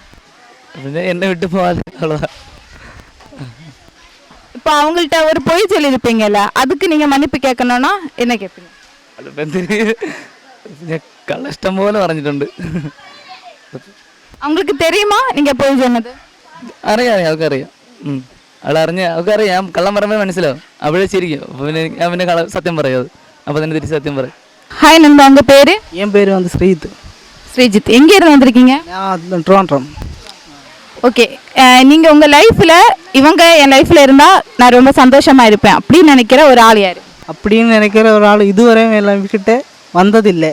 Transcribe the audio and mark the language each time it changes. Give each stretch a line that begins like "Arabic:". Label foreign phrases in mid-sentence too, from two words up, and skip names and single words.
Tamil: என்னை விட்டு போகாது, அவ்வளோதான். இப்போ அவங்கள்ட்ட ஒரு பொய் சொல்லியிருப்பீங்கல்ல, அதுக்கு நீங்கள் மன்னிப்பு கேட்கணும்னா என்ன கேட்பீங்க?
Malayalam: കഷ്ടം പോല வரைஞ்சிട്ടുണ്ട്.
Tamil: அவங்களுக்கு தெரியுமா நீங்கள் பொய் சொன்னது?
Malayalam: അറിയാം, അവൾക്കറിയാം. അവളറിഞ്ഞ് അവൾക്കറിയാം. കള്ളം പറയുമ്പോൾ മനസ്സിലാവും. അവളെ ചിരിക്കും. ഞാൻ പിന്നെ സത്യം പറയും. അത് അപ്പോൾ തന്നെ തിരിച്ച് സത്യം പറയും.
Tamil: ஹாய் நண்பா, உங்கள் பேர்? என் பேர் வந்து ஸ்ரீஜித். எங்கே இருந்து வந்திருக்கீங்க? நான் ட்ரோன்ட்ரம். ஓகே, நீங்கள் உங்கள் லைஃப்பில் இவங்க என் லைஃப்பில் இருந்தால் நான் ரொம்ப சந்தோஷமாக இருப்பேன் அப்படின்னு நினைக்கிற ஒரு ஆள் யார்? அப்படின்னு நினைக்கிற ஒரு ஆள் இதுவரையும் எல்லாம் விட்டுட்டு வந்ததில்லை.